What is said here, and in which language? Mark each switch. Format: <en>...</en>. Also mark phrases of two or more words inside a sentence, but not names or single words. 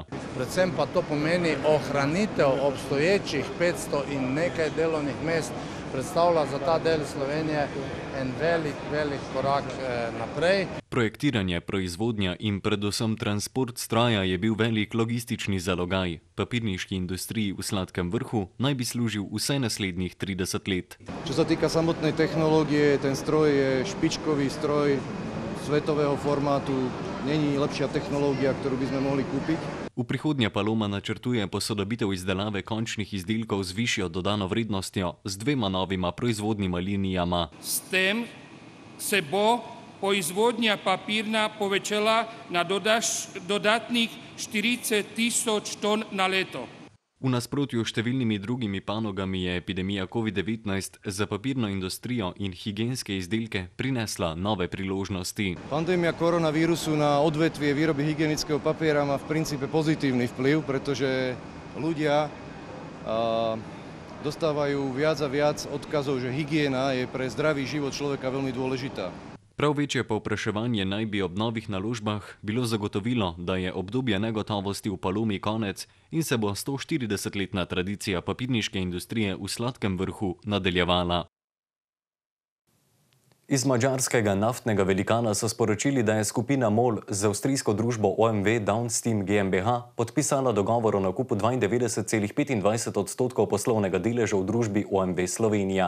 <sl>Predvsem pa to pomeni ohranitev obstoječih 500 in nekaj delovnih mest, predstavlja za ta del Slovenije en velik korak naprej. Projektiranje, proizvodnja in predvsem transport stroja je bil velik logistični zalogaj. Papirniški industriji v Sladkem Vrhu naj bi služil vse naslednjih 30 let.</sl> <sk>Čo sa týka samotnej technológie, ten stroj je špičkový stroj svetového formátu. Není lepšia technológia, ktorú by sme mohli kúpiť.</sk> <sl>V prihodnje Paloma načrtuje posodobitev izdelave končnih izdelkov z višjo dodano vrednostjo z 2 novima proizvodnima linijama. S tem se bo proizvodnja papirna povečala na dodatnih 40.000 ton na leto. V nasprotju s številnimi drugimi panogami je epidemija COVID-19 za papirno industrijo in higienske izdelke prinesla nove priložnosti.</sl> <sk>Pandémia koronavírusu na odvetvie výroby hygienického papiera má v princípe pozitívny vplyv, pretože ľudia dostávajú viac a viac odkazov, že hygiena je pre zdravý život človeka veľmi dôležitá.</sk> <sl>Prav večje povpraševanje naj bi ob novih naložbah bilo zagotovilo, da je obdobje negotovosti v Palomi konec in se bo 140-letna tradicija papirniške industrije v Sladkem Vrhu nadaljevala. Iz madžarskega naftnega velikana so sporočili, da je skupina MOL z avstrijsko družbo OMV Downstream GmbH podpisala dogovor o nakupu 92,25% poslovnega deleža v družbi OMV Slovenija.</sl>